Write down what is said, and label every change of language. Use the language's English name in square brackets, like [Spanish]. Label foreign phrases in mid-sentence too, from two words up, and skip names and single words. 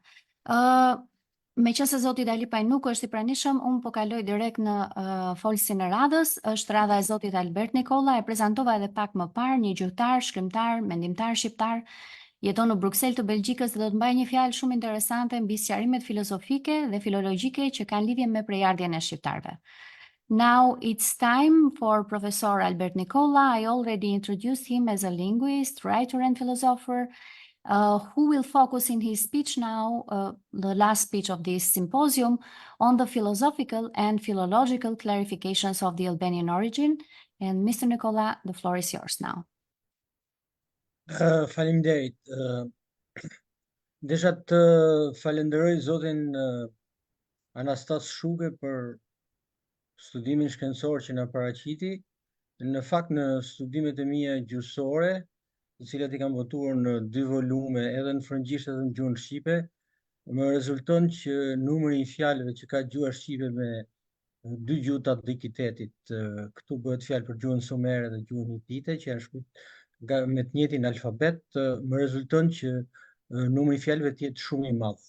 [Albanian] Meqense zoti Dalipaj nuk është i pranishëm, unë po kaloj direkt në folësin e radhës. Është radha e zotit Albert Nikolla, e prezantova edhe pak më parë, një gjuhëtar, shkrimtar, mendimtar shqiptar, jeton në Bruksel të Belgjikës dhe do të mbajë një fjalë shumë interesante mbi sqarimet filozofike dhe filologjike që kanë lidhje me prejardhjen e shqiptarëve. [English] Now it's time for Professor Albert Nikolla. I already introduced him as a linguist, writer and philosopher, who will focus in his speech now, the last speech of this symposium, on the philosophical and philological clarifications of the Albanian origin. And Mr. Nikolla, the floor is yours now. [Albanian] Faleminderit. Desha të falenderoj zotin Anastas Shuke për studimin shkencor që na paraqiti. Në fakt në studimet e mia gjuhësore, të cilat i kam votuar në 2 volume edhe në frëngjisht edhe në gjuhën shqipe, më rezulton që numri i fjalëve që ka gjuha shqipe me 2 gjuhë të antikitetit, këtu bëhet fjalë për gjuhën sumere dhe gjuhën hitite, që janë shkruar me të njëjtin alfabet, më rezulton që numri i fjalëve të jetë shumë i madh.